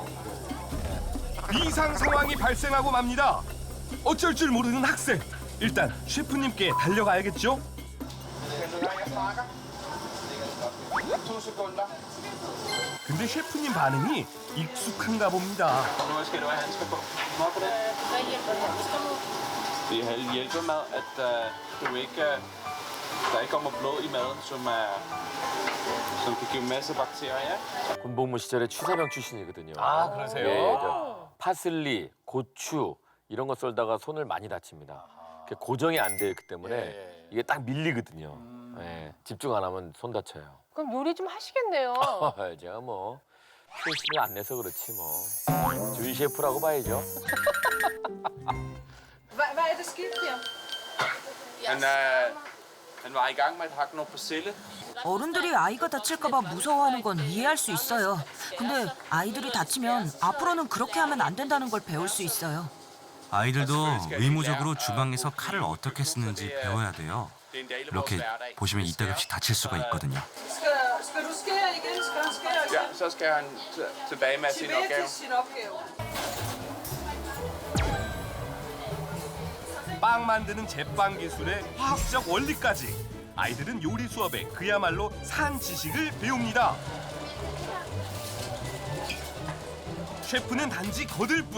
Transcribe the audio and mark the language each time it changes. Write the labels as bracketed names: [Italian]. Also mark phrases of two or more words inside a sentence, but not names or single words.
[Korean] 이상 상황이 발생하고 맙니다. 어쩔 줄 모르는 학생. 일단 셰프님께 달려가야겠죠? 근데 셰프님 반응이 익숙한가 봅니다. [Danish] Nu skal du have handsker på. Hvorfor det? Det hjælper med, at du ikke, der ikke kommer blod i maden, som kan give masse bakterier. [Korean] 군복무 시절에 취사병 출신이거든요. 그러세요? 저 파슬리, 고추 이런 거 썰다가 손을 많이 다칩니다. 그게 고정이 안 되기 때문에 이게 딱 밀리거든요. 집중 안 하면 손 다쳐요. 그럼 요리 좀 하시겠네요. 제가 뭐 출신을 안 내서 그렇지 뭐. 주인 셰프라고 봐야죠. [Danish] Han var i gang med at hakke noget persille. [Korean] 어른들이 아이가 다칠까 봐 무서워하는 건 이해할 수 있어요. 근데 아이들이 다치면 앞으로는 그렇게 하면 안 된다는 걸 배울 수 있어요. 아이들도 의무적으로 주방에서 칼을 어떻게 쓰는지 배워야 돼요. 이렇게 보시면 이따금씩 다칠 수가 있거든요. [Danish] Ja, så skal han tilbage med sin opgave. [Korean] 빵 만드는 제빵 기술의 화학적 원리까지 아이들은 요리 수업에 그야말로 산 지식을 배웁니다. 셰프는 단지 거들 뿐.